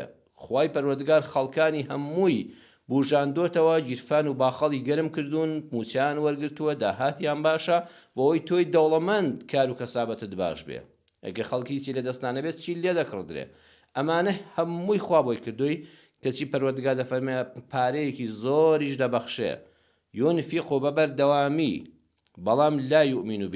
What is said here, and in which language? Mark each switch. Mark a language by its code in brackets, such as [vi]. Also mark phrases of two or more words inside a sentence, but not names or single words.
[ckb] خوای پەروەردگار خەڵکانی هەمووی بوژاندۆتەوە، گیرفان و باخەڵی گەرم کردوون، موچیان وەرگرتووە، داهاتیان باشە، بۆەوەی تۆی دەوڵەمەند کار و کەسابەتت باش بێ. ئەگە خەڵکیی لە دەستانە بێت چی لێ دەکڕدرێ؟ ئەمانە هەمووی خوا بۆی کردووی کەچی پەروەردگار دەفەرمێ پارەیەکی زۆریش دەبەخشێ، ينفق بەبەردەوامی، بەڵام [ar] لا يؤمن بالله، [ckb] ئیمانی بە ئەڵڵا نییە و ئەزانێ ئەمە هی خۆیەتی.